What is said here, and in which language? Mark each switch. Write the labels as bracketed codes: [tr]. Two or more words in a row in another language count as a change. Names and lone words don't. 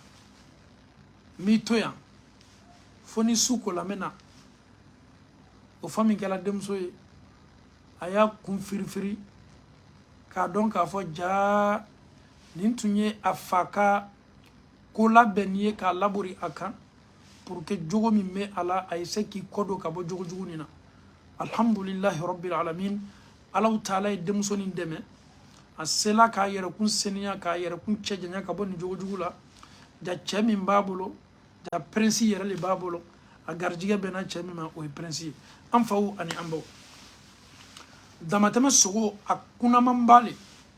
[bm] n b'i to yan fo ni su kola n bɛ na o fa min kɛla denmuso ye a y'a kun firifiri k'a dɔn k'a fɔ jaa nin tun ye a fa ka ko labɛnni ye k'a labori a kan [fr] pour que [bm] jogo min bɛ a la a ye se k'i kɔdon ka bɔ jogo jugu nin na [ar] الحمد لله رب العالمين الله تعالى [bm] ye denmuso nin dɛmɛ a sela k'a yɛrɛkun seniya k'a yɛrɛkun cɛ janya ka bɔ nin jogo jugu la ja cɛ min b'a bolo ja prince yɛrɛ de b'a bolo a garijigɛ bɛnna cɛ min ma o ye prince ye an faw ani an baw damatɛmɛ sogo a kunaman ba le